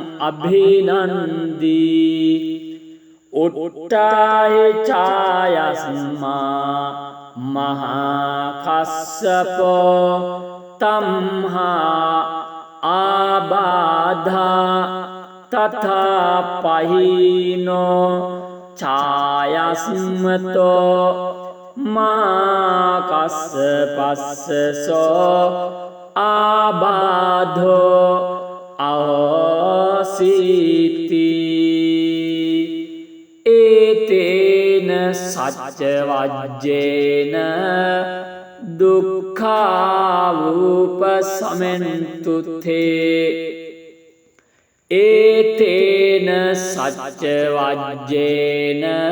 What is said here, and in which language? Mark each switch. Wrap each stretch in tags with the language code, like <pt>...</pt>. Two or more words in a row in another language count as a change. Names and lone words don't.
<pi>අභිනන්දී උට්ඨාය ඡායස්මා මහා කස්සපෝ තම්හා ආබාධා තථා පහිනෝ ඡායස්මතෝ මා කස්සපස්සසෝ ආබාධෝ අහෝසීති ඒතේන සච්ච වජ්ජේන දුක්ඛාවූපසමෙන්තුතේ ඒතේන සච්ච වජ්ජේන</pi>